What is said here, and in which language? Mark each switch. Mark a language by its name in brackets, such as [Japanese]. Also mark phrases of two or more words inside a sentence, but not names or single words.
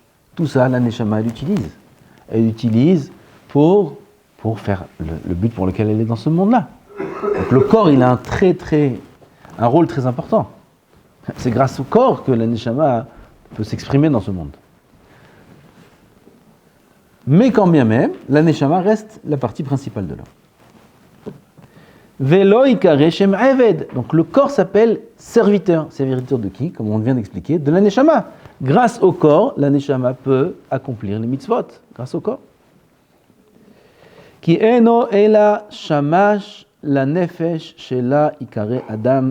[French] Tout ça, la Neshama, elle utilise. Elle utilise pour faire le but pour lequel elle est dans ce monde-là. Donc le corps, il a un rôle très important. C'est grâce au corps que la Neshama peut s'exprimer dans ce monde. Mais quand bien même, la Neshama reste la partie principale de l'homme. [Hebrew] ולא עיקר שם עבד. [French] Donc le corps s'appelle serviteur. Serviteur de qui? Comme on vient d'expliquer, de la Neshama. Grâce au corps, la Neshama peut accomplir les mitzvot. Grâce au corps. [Hebrew] כי אינו אלא שמש לנפש שהיא עיקר אדם.